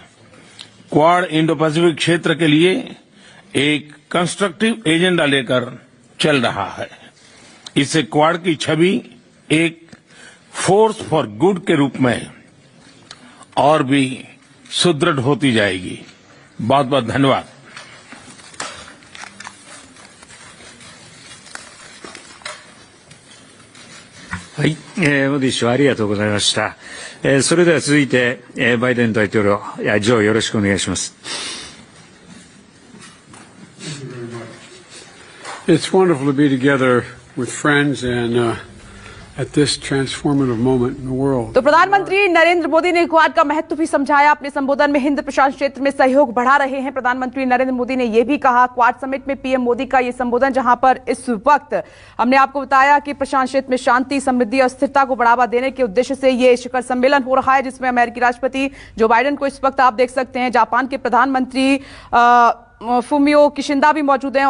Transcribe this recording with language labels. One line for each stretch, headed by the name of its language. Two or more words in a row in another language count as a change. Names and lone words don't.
Hindi: क्वाड इंडो पैसिफिक क्षेत्र के लिए एक
English: constructive agenda
Hindi: लेकर चल रहा है। इससे क्वाड की छवि एक
English: force for good
Hindi: के रूप में और भी सुदृढ़ होती जाएगी। बहुत बहुत धन्यवाद।
Japanese: はい、モディ首相ありがとうございました。それでは続いて、バイデン大統領、ジョーよろしくお願いします。
English: It's wonderful to be together with friends and at this transformative moment in the world.
Hindi: तो प्रधानमंत्री नरेंद्र मोदी ने क्वाड का महत्व भी समझाया। अपने संबोधन में हिंद प्रशांत क्षेत्र में सहयोग बढ़ा रहे हैं। प्रधानमंत्री नरेंद्र मोदी ने यह भी कहा, क्वाड समिट में पीएम मोदी का यह संबोधन, जहां पर इस वक्त हमने आपको बताया कि प्रशांत क्षेत्र में शांति, समृद्धि और स्थिरता को बढ़ावा देने के उद्देश्य से यह शिखर सम्मेलन हो रहा है, जिसमें अमेरिकी राष्ट्रपति जो बाइडेन को इस वक्त आप देख सकते हैं, जापान के प्रधानमंत्री फुमियो किशिंदा भी मौजूद हैं।